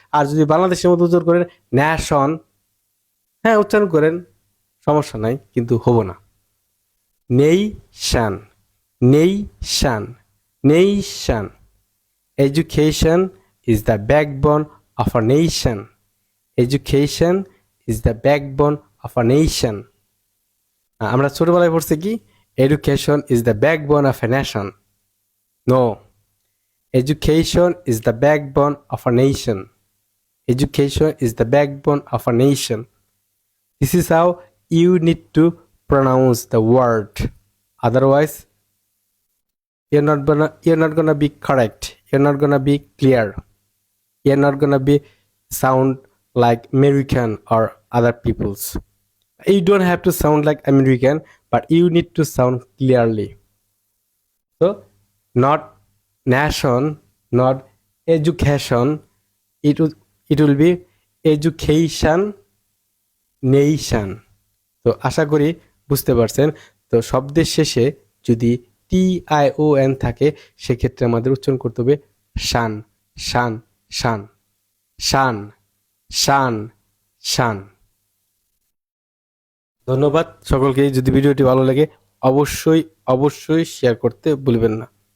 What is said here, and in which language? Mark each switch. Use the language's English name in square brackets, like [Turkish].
[Bangla] আর যদি বাংলাদেশের মতো উচ্চারণ করেন ন্যাশন, হ্যাঁ উচ্চারণ করেন সমস্যা নাই, কিন্তু হবো না। [English] Nation, nation, nation, education is the backbone of a nation, education is the backbone of a nation. [Bangla] আমরা ছোটবেলায় পড়ছি কি [English] Education is the backbone of a nation, no, education is the backbone of a nation, education is the backbone of a nation. This is how you need to pronounce the word, otherwise you're not gonna be correct, you're not gonna be clear, you're not gonna be sound like American or other people's. You don't have to sound like American, but you need to sound clearly. So not nation, not education, it will be education nation. [Bangla] তো আশা করি বুঝতে পারছেন। তো শব্দের শেষে যদি T I O N থাকে সেক্ষেত্রে আমাদের উচ্চারণ করতে হবে শান, শান, শান, শান, শান, শান। ধন্যবাদ সকলকে। যদি ভিডিওটি ভালো লাগে অবশ্যই অবশ্যই শেয়ার করতে ভুলবেন না।